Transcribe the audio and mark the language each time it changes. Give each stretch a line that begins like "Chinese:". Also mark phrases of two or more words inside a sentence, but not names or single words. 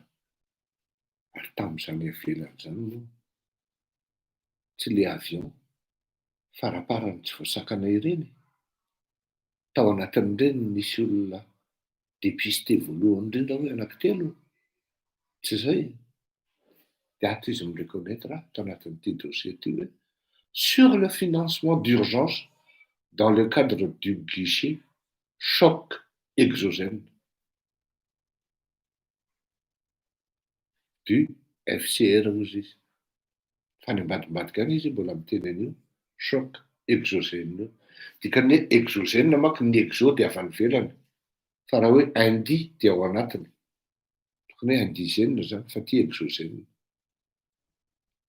Malagasy: Ary tamin'izany ivelany zany moa tsy le avion faraparany tsy voasakana ireny tao anatin'ireny nisy olona dépisté voalohany indrindra hoe anankitelo, tsy zay. Dia ato izy mireconnaître tao anatin'ity dossier ity hoe
French: sur le financement d'urgence dans le cadre du guichet choc exogène du FCR
Malagasy: hozy izy. Fa ny ambadimbadika any izy mbola miteny an'io
French: choc exogène
Malagasy: io. Dikany hoe exogène manko ny exo dia avy any ivelany, fa raha hoe indi dia ao anatiny. Tokony hoe indigène zany fa ty exogène.